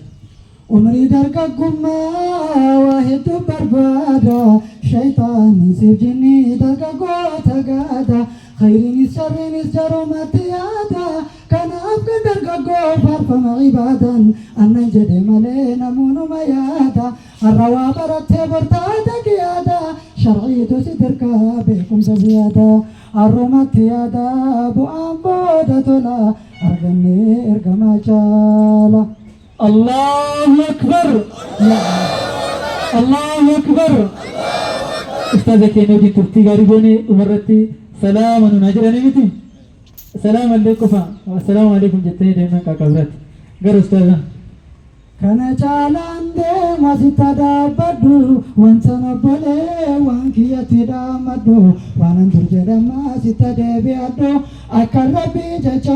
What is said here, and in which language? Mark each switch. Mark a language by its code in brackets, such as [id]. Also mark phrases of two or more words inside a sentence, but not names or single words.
[om] Umrii dargaggummaa waa hedduu barbaada shaytaanii siif jinni dargaggoota gaada khayriinis sharriinis jarumatti yaada kanaaf kan dargaggoo faarfama ibaadan annan jedhe malee namuunuma yaada har'a waa barattee bortaata kiyaada sharciitu si dirqaa beekumsa siyaada har'umatti yaada bu'aan booda tola argannee ergamaa jaala. [ar] الله أكبر. الله أكبر. [om] Ustaaza keenya hojii turtii gaarii goone dhumarratti salaama nuun jedhanii miti? [ar] سلام عليكم [om] qofa. [ar] السلام عليكم [om] jettanii deeman qaqqabiraatti. Gara ustaaza. Kana caalaan deema sitta dhaabbadhu wanta nobbolee waan kiyyatti dhaammadhu waanan dur jedhama sitta deebi'adhu akka rabbii jecha